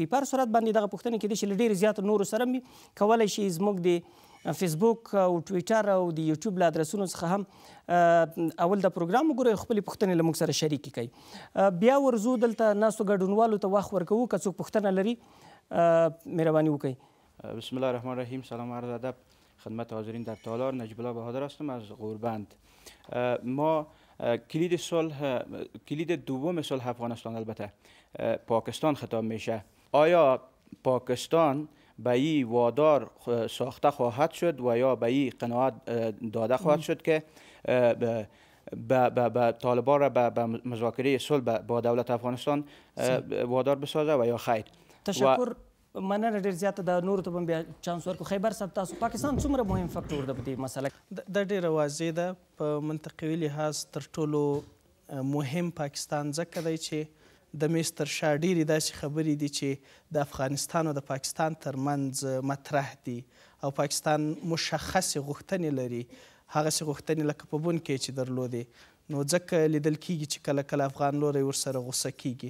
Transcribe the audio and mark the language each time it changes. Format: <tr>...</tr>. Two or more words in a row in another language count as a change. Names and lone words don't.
<ps>په هر صورت باندې دغه پوښتنې کېدای شي له ډېرې زیاتو نورو سره وي. کولی شي زموږ د فیسبوک او ټویټر او د یوټیوب له ادرسونو څخه هم اول د پروګرام وګورئ، خپلې پوښتنې له موږ سره شریکې کوي. بیا ورځو دلته ناستو ګډونوالو ته وخت ورکوو، که څوک پوښتنه لري مهرباني وکړئ.</ps> <ar>بسم الله الرحمن الرحیم.</ar> <fa>سلام عرض ادب خدمت حاضرین در تالار. نجیب الله بهادر هستم از غوربند. ما کلید صلح، کلید دوم صلح افغانستان البته پاکستان خطاب میشه. آیا پاکستان به این وادار ساخته خواهد شد و یا به این قناعت داده خواهد شد که به طالبان را به مذاکره صلح با دولت افغانستان وادار بسازه و یا خیر؟ تشکر.</fa> <ps>مننه ډېر زیاته. د نورو ته به بیا چانس ورکړو. خیبر صاحب، تاسو پاکستان څومره مهم فکټور ده په دې مسله کې؟ دا ډېره واضح ده. په منطقوي لحاظ تر ټولو مهم پاکستان ځکه دی چې د میز تر شا ډېرې داسې خبرې دي چې د افغانستان او د پاکستان ترمنځ مطرح دي او پاکستان مشخصې غوښتنې لري، هغسې غوښتنې لکه په بون کې چې درلودې، نو ځکه لیدل کېږي چې کله کله افغان لوری ورسره غوسه کېږي.</ps>